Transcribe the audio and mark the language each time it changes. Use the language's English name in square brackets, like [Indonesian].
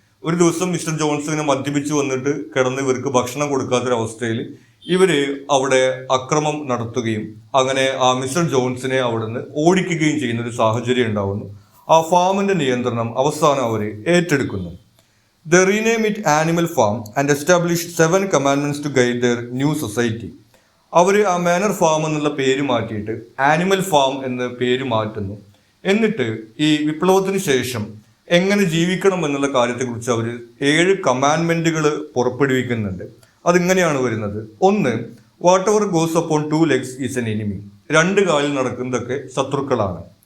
[Malayalam] ഒരു ദിവസം mister John's ഇങ്ങനെ മദ്യപിച്ച് വന്നിട്ട് കിടന്ന് ഇവർക്ക് ഭക്ഷണം കൊടുക്കാത്തൊരവസ്ഥയിൽ ഇവർ അവിടെ അക്രമം നടത്തുകയും അങ്ങനെ ആ മിസ്റ്റർ ജോൺസിനെ അവിടെ നിന്ന് ഓടിക്കുകയും ചെയ്യുന്ന ഒരു സാഹചര്യം ഉണ്ടാവുന്നു. ആ ഫാമിൻ്റെ നിയന്ത്രണം അവസാനം അവർ ഏറ്റെടുക്കുന്നു. [English] They rename it Animal Farm and established 7 commandments to guide their new society. [Malayalam] അവർ ആ മാനർ ഫാം എന്നുള്ള പേര് മാറ്റിയിട്ട് ആനിമൽ ഫാം എന്ന പേര് മാറ്റുന്നു. എന്നിട്ട് ഈ വിപ്ലവത്തിന് ശേഷം എങ്ങനെ ജീവിക്കണം എന്നുള്ള കാര്യത്തെക്കുറിച്ച് അവർ 7 കമാൻഡ്മെന്റുകൾ പുറപ്പെടുവിക്കുന്നുണ്ട്. അതിങ്ങനെയാണ് വരുന്നത്. [English] 1, whatever goes upon 2 legs is an enemy. [Malayalam] 2 കാലിൽ നടക്കുന്നതൊക്കെ ശത്രുക്കളാണ്.